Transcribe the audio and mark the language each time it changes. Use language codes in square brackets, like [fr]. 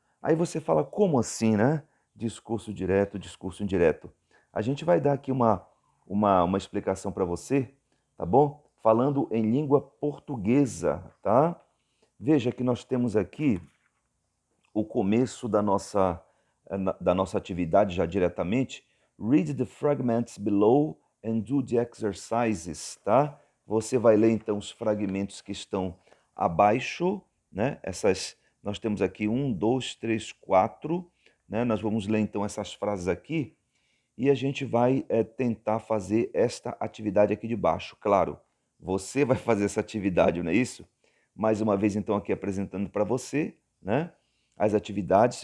[pt] Aí você fala, como assim, né? Discurso direto, discurso indireto. A gente vai dar aqui uma explicação para você, tá bom? Falando em língua portuguesa, tá? Veja que nós temos aqui o começo da nossa atividade já diretamente. [en] Read the fragments below and do the exercises, tá? [pt] Você vai ler então os fragmentos que estão abaixo, né? Nós temos aqui 1, 2, 3, 4, né? Nós vamos ler então essas frases aqui e a gente vai tentar fazer esta atividade aqui de baixo. Claro, você vai fazer essa atividade, não é isso? Mais uma vez, então, aqui apresentando para você, né, as atividades.